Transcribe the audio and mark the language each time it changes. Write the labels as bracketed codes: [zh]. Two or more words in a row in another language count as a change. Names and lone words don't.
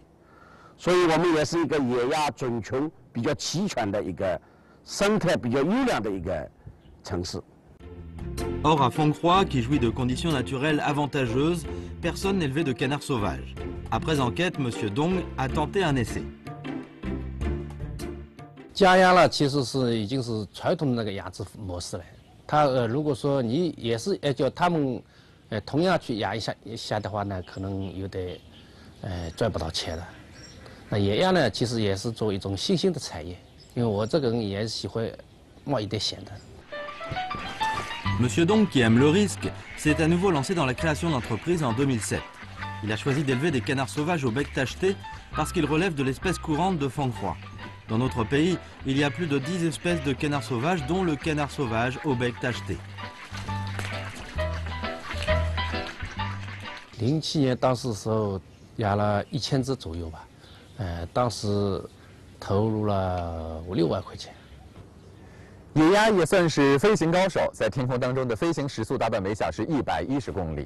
[zh] 所以我们也是一个野鸭种群比较齐全的一个生态比较优良的一个城市。 [fr] Or, à Fenghroa, qui jouit de conditions naturelles avantageuses, personne n'élevait de canards sauvages. Après enquête, Monsieur Dong a tenté un essai. [zh] 家鸭呢，其实已经是传统的那个养殖模式了。它如果说你也是叫他们同样去养一下的话呢，可能有点赚不到钱了。那野鸭呢，其实也是做一种新兴的产业。因为我这个人也喜欢冒一点险的。 [fr] Monsieur Dong, qui aime le risque, s'est à nouveau lancé dans la création d'entreprises en 2007. Il a choisi d'élever des canards sauvages au bec tacheté parce qu'ils relèvent de l'espèce courante de Fang-Hua. Dans notre pays, il y a plus de 10 espèces de canards sauvages, dont le canard sauvage au bec tacheté. [zh] 07 年当时的时候养了1000只左右吧，当时投入了5、6万块钱。野鸭也算是飞行高手，在天空当中的飞行时速达到每小时110公里。